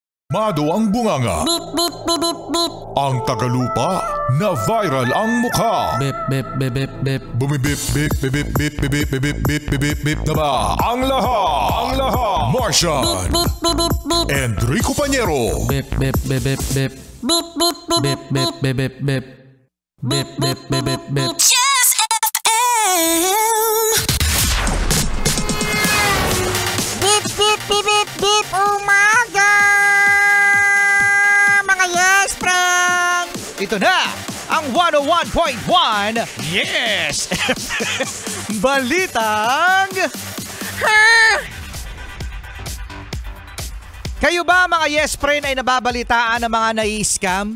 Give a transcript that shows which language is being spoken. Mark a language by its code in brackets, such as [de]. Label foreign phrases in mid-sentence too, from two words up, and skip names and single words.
[tl] Mado ang bunganga. Beep, beep, beep, beep, beep. Ang tagalupa na viral ang mukha. Beep, beep, beep, beep, beep. Bumibip, bip, bip, bip, bip, bip, bip, bip, bip, bip, bip na ba? Ang lahat. Martian. Beep, beep, beep, beep. Enrico Pañero. Beep, beep, beep, beep, beep. Beep, beep, beep, beep, beep, beep, beep, beep. Beep, beep, beep, beep, beep. Just FM. Beep, beep, beep, beep, beep, umaga! Mga [en] yes, friend! [tl] Ito na ang 101.1 Yes! Balitang Kayo ba mga [en] yes friend [tl] ay nababalitaan ng mga nai-scam?